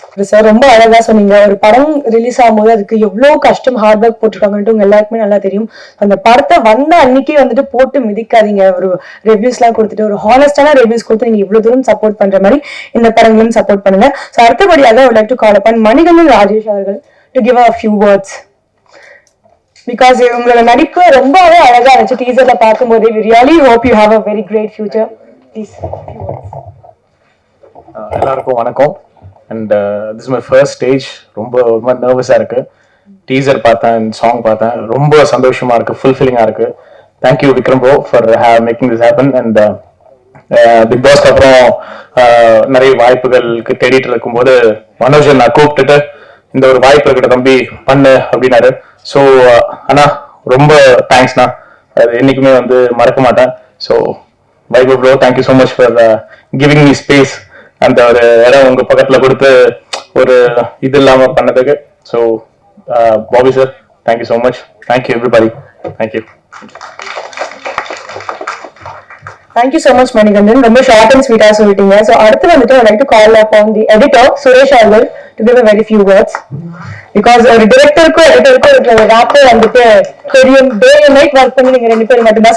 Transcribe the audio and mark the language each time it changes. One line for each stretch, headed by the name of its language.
Tamil: Sir ரொம்ப அழகா சொன்னீங்க. ஒரு படம் ரிலீஸ் ஆகும்போது அதுக்கு எவ்வளவு கஷ்டம் ஹார்ட் ஒர்க் போட்டிருக்காங்கன்ட்டு உங்க எல்லாருக்குமே நல்லா தெரியும். அந்த படத்தை வந்த அன்னைக்கே வந்துட்டு போட்டு மிதிக்காதீங்க. ஒரு ரிவ்யூஸ் எல்லாம் கொடுத்துட்டு ஒரு ஹானஸ்டான ரிவ்யூஸ் கொடுத்து நீங்க இவ்வளவு தூரம் சப்போர்ட் பண்ற மாதிரி இந்த படங்களும் சப்போர்ட் பண்ணுங்க.
English: So அடுத்தபடியாக would like to call upon Manikandan Rajesh அவர்கள் to give a few words.
Tamil: Because உங்களோட நடிப்பு ரொம்பவே அழகா இருந்துச்சு டீசர்ல பார்க்கும்போது.
English: we really hope you have a very great future. Please.
Tamil: எல்லாருக்கும் வணக்கம்.
English: And this my first stage.
Tamil: ரொம்ப நர்வஸாக இருக்கு. டீசர் பார்த்தேன், சாங் பார்த்தேன், ரொம்ப சந்தோஷமா இருக்கு, ஃபுல்ஃபில்லிங்காக இருக்கு.
English: Thank you Vikram bro for making this happen.
Tamil: And big பாஸ்க்கு அப்புறம் நிறைய வாய்ப்புகளுக்கு தேடிட்டு இருக்கும்போது மனோஜன் நான் கூப்பிட்டுட்டு இந்த ஒரு வாய்ப்பு இருக்கிற தம்பி பண்ணு அப்படின்னாரு. ஸோ அண்ணா ரொம்ப தேங்க்ஸ்ண்ணா, அது என்னைக்குமே வந்து மறக்க மாட்டேன்.
English: So Vaibhav bro thank you so much for giving me space.
Tamil: அந்த ஒரு இடம் உங்க பக்கத்துல கொடுத்து ஒரு இது இல்லாம பண்ணதுக்கு.
English: So Bobby sir thank you so much. Thank you everybody. Thank you. Thank you so much Manikandan.
Tamil: ரொம்ப ஷார்ட் அண்ட் ஸ்வீட்டா சொல்லிட்டீங்க.
English: so
Tamil: அடுத்து வந்துட்டு
English: I like to call upon the editor Suresh அவர்கள் to give a very few words.
Tamil: Because ஒரு டிரெக்டருக்கும் எடிட்டருக்கும் இருக்கிற ஒரு ராப்போ வந்துட்டு தெரியும். டே அண்ட் நைட் ஒர்க் பண்ணி நீங்க ரெண்டு பேரும் மட்டும்தான்.